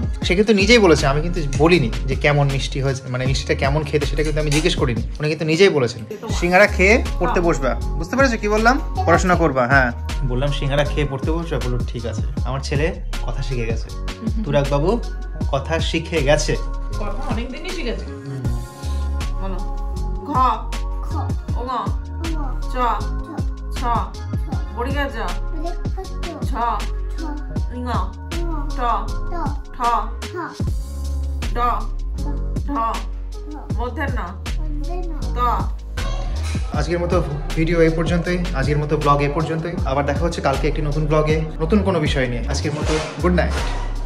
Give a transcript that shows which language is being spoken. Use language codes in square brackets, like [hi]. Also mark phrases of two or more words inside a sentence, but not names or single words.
[bn] সে কিন্তু নিজেই বলেছে, আমি কিন্তু বলিনি যে কেমন মিষ্টি হয়েছে, মানে মিষ্টিটা কেমন খেতে সেটা কিন্তু আমি জিজ্ঞেস করিনি, উনি কিন্তু নিজেই বলেছেন সিঙ্গারা খেয়ে পড়তে বসবা। বুঝতে পেরেছো কি বললাম? পড়াশোনা করবা। হ্যাঁ বললাম সিঙ্গারা খেয়ে পড়তে বসবা, বললো ঠিক আছে। আমার ছেলে কথা শিখে গেছে, তুরাগ বাবু কথা শিখে গেছে। কথা অনেকদিনই শিখেছে। বলো ঘ ও গ চ ছ বড়িগা জ ছ ঙ ট ঠ ড ঢ মূর্ধন্য ত। আজকের মতো ভিডিও এই পর্যন্তই, আজকের মতো ব্লগ এই পর্যন্তই। আবার দেখা হচ্ছে কালকে একটি নতুন ব্লগে নতুন কোনো বিষয় নিয়ে। আজকের মতো [en] good night.